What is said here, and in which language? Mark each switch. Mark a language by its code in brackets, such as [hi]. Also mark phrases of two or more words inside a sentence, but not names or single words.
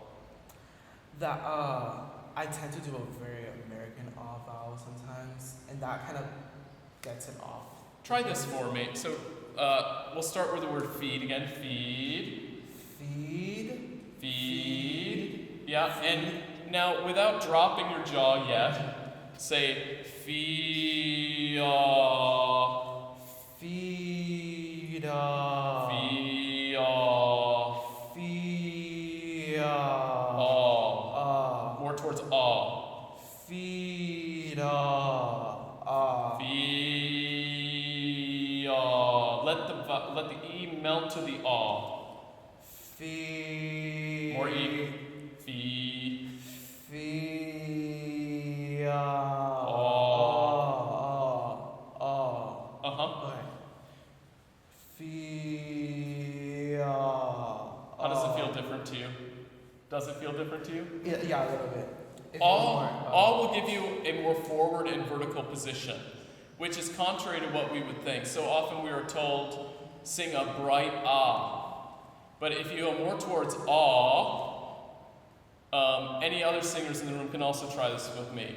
[en] I tend to do a very American A vowel sometimes, and that kind of gets it off Try this for me. So we'll start with the word feed again. Feed. Feed. Feed. Yeah, and now without dropping your jaw yet, say fia. Fida. Fia. Fia. More towards ah. Fida. Fia. Let the e melt to the ah. Fee. More e. Fee. Fia. Uh-huh. Okay. Fia. How does it feel different to you? Does it feel different to you? Yeah, a little bit. All will give you a more forward and vertical position, which is contrary to what we would think. So often we are told, sing a bright ah. But if you go more towards ah, any other singers in the room can also try this with me.